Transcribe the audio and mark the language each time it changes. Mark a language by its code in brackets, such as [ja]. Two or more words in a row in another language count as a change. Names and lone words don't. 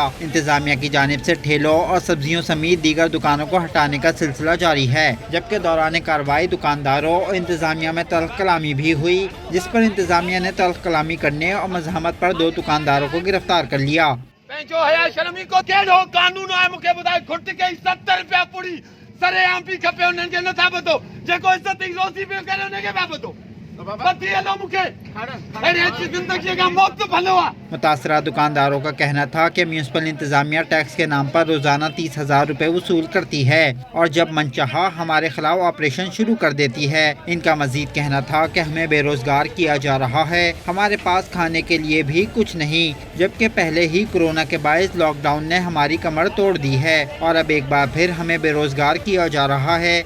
[ur] انتظامیہ کی جانب سے ٹھیلوں اور سبزیوں سمیت دیگر دکانوں کو ہٹانے کا سلسلہ جاری ہے، جبکہ دوران کارروائی دکانداروں اور انتظامیہ میں تلخ کلامی بھی ہوئی، جس پر انتظامیہ نے تلخ کلامی کرنے اور مزاحمت پر 2 دکانداروں کو گرفتار کر لیا۔ [sd] جو حیا شرمی کو کیڑو قانون ہے مکھے بدائے کھٹ کے 70 روپیہ پوری سرے عام پی کھپے انہن کے نٿا بدو جيڪو عزت روزي پيو ڪري انهن کي پيا بدو بدي هلو مکھے اهڙي زندگي کا موت بھلو ہے۔ [ur] متاثرہ دکانداروں کا کہنا تھا کہ میونسپل انتظامیہ ٹیکس کے نام پر روزانہ 30,000 روپے وصول کرتی ہے اور جب منچاہا ہمارے خلاف آپریشن شروع کر دیتی ہے۔ ان کا مزید کہنا تھا کہ ہمیں بے روزگار کیا جا رہا ہے، ہمارے پاس کھانے کے لیے بھی کچھ نہیں، جبکہ پہلے ہی کورونا کے باعث لاک ڈاؤن نے ہماری کمر توڑ دی ہے اور اب ایک بار پھر ہمیں بے روزگار کیا جا رہا ہے۔